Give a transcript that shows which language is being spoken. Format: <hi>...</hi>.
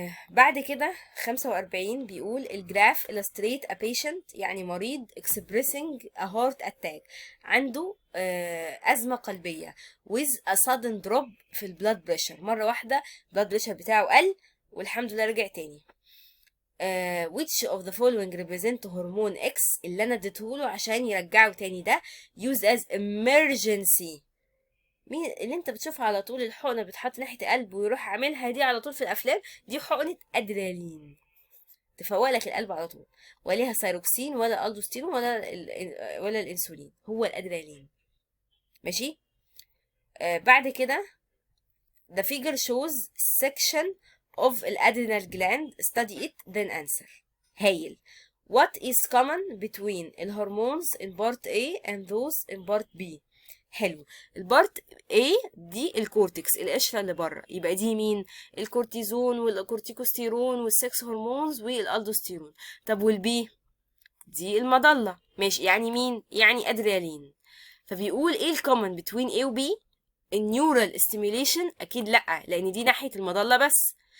<ar>بعد كده 45 بيقول الجراف</ar> <en>illustrate a patient،</en> <ar>يعني مريض</ar> <en>expressing a heart attack،</en> <ar>عنده أزمة قلبية with a sudden drop في البلاد بريشر، مرة واحدة البلاد بريشر بتاعه قل والحمد لله رجع تاني.</ar> <en>which of the following represent</en> <ar>هرمون X اللي أنا اديتهوله عشان يرجعه تاني؟ ده</ar> <en>use as emergency.</en> <ar>مين اللي انت بتشوفها على طول؟ الحقنه بتحط ناحيه قلب ويروح عاملها دي على طول في الافلام، دي حقنه ادرينالين تفوق لك القلب على طول، وليها سيروكسين ولا الدوستيرون ولا الانسولين، هو الادرينالين. ماشي. بعد كده</ar> <en>the figure shows section of الادرينال gland, study it then answer.</en> <ar>هايل.</ar> <en>what is common between الهرمونز in part A and those in part B؟ حلو.</en> <ar>البارت A دي الكورتكس، القشره اللي بره، يبقى دي مين؟ الكورتيزون والكورتيكوستيرون والسكس هرمونز والالدوستيرون. طب والبي؟ دي المظله. ماشي، يعني مين؟ يعني ادريالين. فبيقول ايه الكومن بتوين A و B؟ النيورال ستيميوليشن اكيد لا، لان دي ناحيه المظله بس.</ar>